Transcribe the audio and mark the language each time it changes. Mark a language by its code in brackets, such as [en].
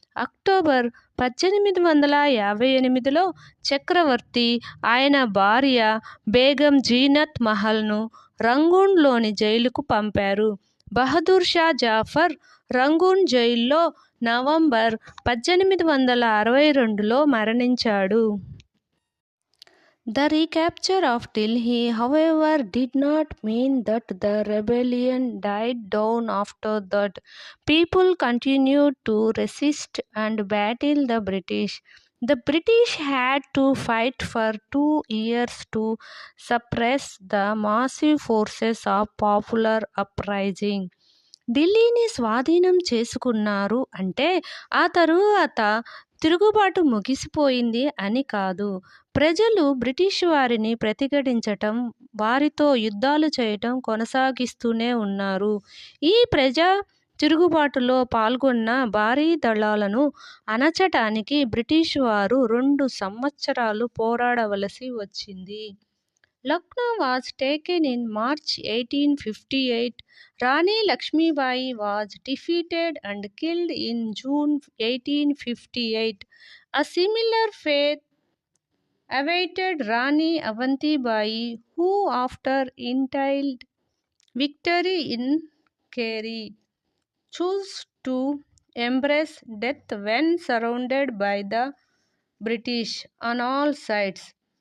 [te] October 1858లో చక్రవర్తి ఆయన భార్య బేగం జీనత్ మహల్ను రంగూన్లోని జైలుకు పంపారు. బహదూర్ షా జాఫర్ రంగూన్ జైల్లో నవంబర్ 1862లో మరణించాడు. [en] The recapture of Delhi, however, did not mean that the rebellion died down. After that, people continued to resist and battle the British. The British had to fight for 2 years to suppress the massive forces of popular uprising. [te] ఢిల్లీని స్వాధీనం చేసుకున్నారు అంటే ఆ తరువాత తిరుగుబాటు ముగిసిపోయింది అని కాదు. ప్రజలు బ్రిటిష్ వారిని ప్రతిఘటించటం, వారితో యుద్ధాలు చేయటం కొనసాగిస్తూనే ఉన్నారు. ఈ ప్రజా తిరుగుబాటులో పాల్గొన్న భారీ దళాలను అణచటానికి బ్రిటిష్ వారు 2 సంవత్సరాలు పోరాడవలసి వచ్చింది. [en] Lucknow was taken in March 1858. Rani Lakshmibai was defeated and killed in June 1858. A similar fate awaited Rani Avanti Bai, who after entailed victory in Keri, chose to embrace death when surrounded by the British on all sides.